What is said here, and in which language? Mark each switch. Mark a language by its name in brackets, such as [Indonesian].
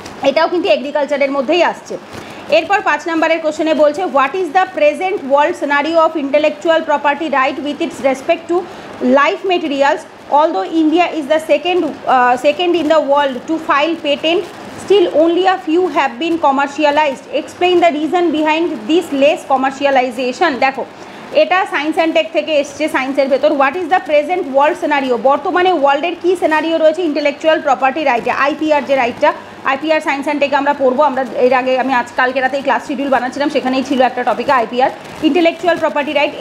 [Bangla] এটাও কিন্তু এগ্রিকালচারের মধ্যেই আসছে। এরপর 5 নম্বরের কোশ্চেনে বলছে, [English] What is the present world scenario of intellectual property right with its respect to life materials, although India is the second in the world to file patent, still only a few have been commercialized. Explain the reason behind this less commercialization. [Bangla] দেখো, এটা science and take থেকে এসছে, সায়েন্সের ভেতর। [English] what is the present world scenario, [Bangla] বর্তমানে ওয়ার্ল্ডের কী scenario রয়েছে intellectual property রাইটে, আইপিআর যে রাইটটা, আইপিআর সায়েন্স অ্যান্ড টেকে আমরা পড়বো। আমরা এর আগে আমি কালকে রাতেই ক্লাস শিডিউল বানাচ্ছিলাম, সেখানেই ছিল একটা টপিকে আইপিআর, ইন্টেলেকচুয়াল প্রপার্টি রাইট।